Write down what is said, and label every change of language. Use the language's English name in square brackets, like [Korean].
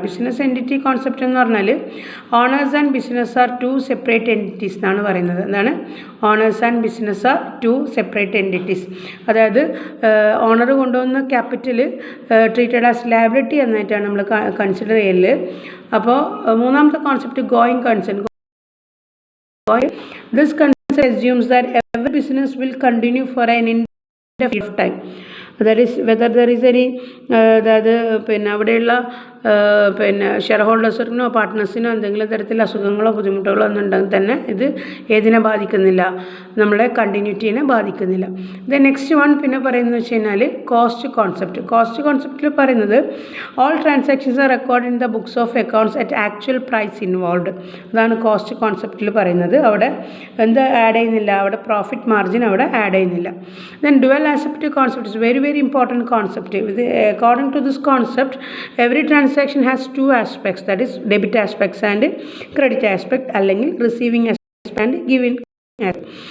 [Malayalam] Business entity concept എന്ന് പറഞ്ഞാൽ [English] owners and business are two separate entities [Malayalam] എന്നാണ് പറയുന്നത്. എന്താണ്? [English] Owners and business are two separate entities. [Malayalam] അതായത് ഓണർ കൊണ്ടുവന്ന ക്യാപിറ്റൽ ട്രീറ്റഡ് ആസ് ലയബിലിറ്റി എന്നായിട്ടാണ് നമ്മൾ കൺസിഡർ ചെയ്യല്. അപ്പോൾ മൂന്നാമത്തെ concept going concern. [English] This concept assumes that every business will continue for an indefinite time. That is, whether there is any [Malayalam] അതായത് പിന്നെ അവിടെയുള്ള പിന്നെ ഷെയർ ഹോൾഡേഴ്സിനോ പാർട്ട്നേഴ്സിനോ എന്തെങ്കിലും തരത്തിൽ അസുഖങ്ങളോ ബുദ്ധിമുട്ടുകളോ ഒന്നും ഉണ്ടെങ്കിൽ തന്നെ ഇത് ഏതിനെ ബാധിക്കുന്നില്ല? നമ്മളെ കണ്ടിന്യൂറ്റീനെ ബാധിക്കുന്നില്ല. ദെൻ നെക്സ്റ്റ് വൺ പിന്നെ പറയുന്നത് വെച്ച് കഴിഞ്ഞാൽ കോസ്റ്റ് കോൺസെപ്റ്റ്. [English] Cost കോൺസെപ്റ്റിൽ പറയുന്നത് all transactions are record in the books of accounts at actual price involve. [Malayalam] അതാണ് കോസ്റ്റ് കോൺസെപ്റ്റിൽ പറയുന്നത്. അവിടെ എന്ത് ആഡ് ചെയ്യുന്നില്ല? അവിടെ പ്രോഫിറ്റ് മാർജിൻ അവിടെ ആഡ് ചെയ്യുന്നില്ല. Then [English] Dual aspect concept is very very important concept. ഇത് according to this concept, every transaction has two aspects, that is debit aspects and credit aspect, അല്ലെങ്കിൽ receiving aspect and giving aspect.